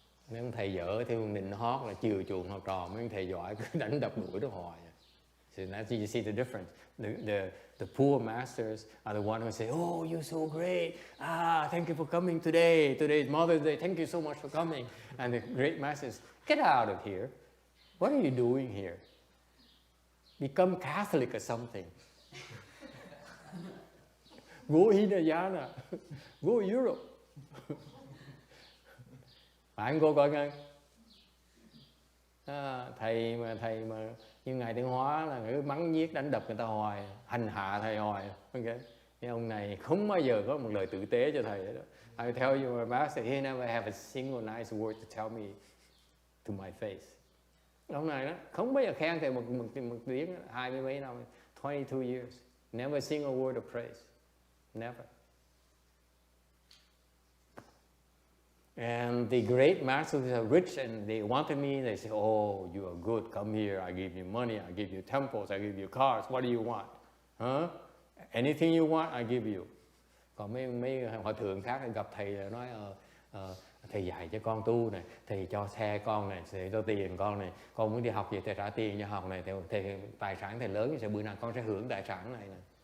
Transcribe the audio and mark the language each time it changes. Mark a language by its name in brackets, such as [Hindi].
[Vietnamese] Mấy ông thầy dở theo nịnh hót là chiều chuộng học trò, mấy ông thầy giỏi cứ đánh đập đuổi nó hoài. [English] So that's you see the difference. The poor masters are the one who say, "Oh, you're so great! Thank you for coming today. Today is Mother's Day. Thank you so much for coming." And the great masters, get out of here. What are you doing here? Become Catholic or something. Go Hinayana. Go Europe. [Vietnamese] Phải không cô coi nghe? Thầy mà như ngài Tiến Hóa là cứ mắng nhiếc đánh đập người ta hoài, hành hạ thầy hoài. Okay. Cái ông này không bao giờ có một lời tử tế cho thầy đó. [English] I tell you, my master, he never have a single nice word to tell me to my face. [Vietnamese] Ông này đó không bao giờ khen thầy một tiếng, 20 mấy năm, [English] 22 years, never a single word of praise, never. And the great masters are rich and they wanted me, they say, "Oh, you are good, come here, I give you money, I give you temples, I give you cars, what do you want? Huh? Anything you want, I give you." [Vietnamese] Còn mấy hòa thượng khác gặp thầy là nói, thầy dạy cho con tu này, thầy cho xe con này, thầy cho tiền con này, con muốn đi học gì thầy trả tiền cho học này, thầy tài sản thầy lớn thì bữa nào con sẽ hưởng tài sản này nè.